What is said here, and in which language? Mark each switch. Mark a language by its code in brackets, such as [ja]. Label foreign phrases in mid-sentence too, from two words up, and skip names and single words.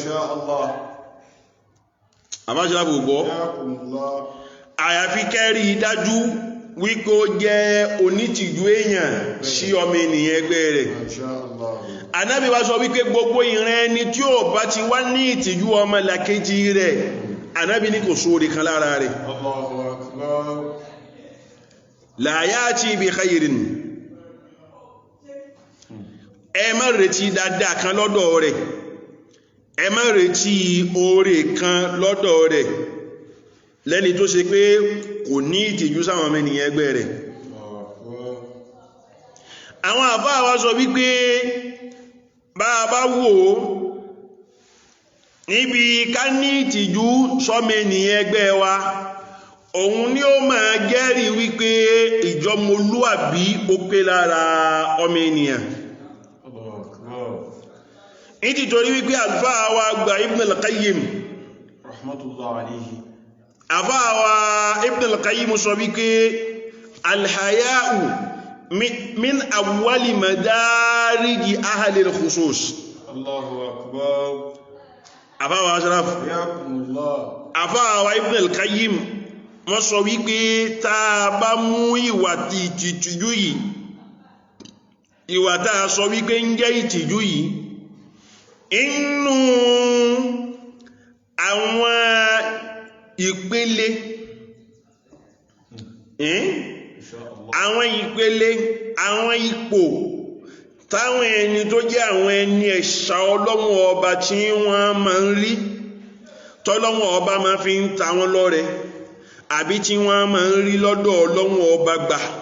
[yo] àbáṣọ́lá gbogbo àyàfi kẹ́ẹ̀rí dájú wípé ó jẹ́ onítìjú èèyàn sí ọmọ ènìyàn ẹgbẹ́ rẹ̀ Ànábì wá sọ wípé gbogbo ìran ẹni tí ó bá ti wá ní ìtìjú ọmọ làkejì rẹ̀ Ànábì ní kò sóore kan lára rẹ̀ [ar] لا يأتي بخير [yo] ẹ má retí dáadáa kan lọ́dọ̀ rẹ̀ ẹ má retí oore kan lọ́dọ̀ rẹ̀ lẹ́ni tó ṣe pé kò ní ìtìjú sáwọn ọmọ ènìyàn ẹgbẹ́ rẹ̀ àwọn àfáà wá sọ wípé bá a bá wò níbi ká ní ìtìjú sọ́mọ ènìyàn ẹgbẹ́ wa òun ni ó máa jẹ́rìí wípé ìjọmọlúàbí ó pé lára ọmọ ènìyàn nítorí wípé àlùfáà wa gba Ibn al-Qayyim [ar] رحمة الله عليه [yo] àfáà wa Ibn al-Qayyim sọ wípé [ar] الحياء من أول مدارج أهل الخصوص. الله أكبر. [yo] àfáà wa Ashraf àfáà wa Ibn al-Qayyim wọ́n sọ wípé tá a bá mú ìwà ìtìjú yìí ìwà tá a sọ wípé ń jẹ́ ìtìjú yìí inú àwọn ìpele àwọn ipò táwọn ẹni tó jẹ́ àwọn ẹni ẹ̀ṣà Ọlọ́run ọba tí wọ́n máa ń rí tọ́lọ́run ọba máa fi ń ta wọ́n lọ́rẹ àbí tí wọ́n máa ń rí lọ́dọ̀ Ọlọ́run ọba gbà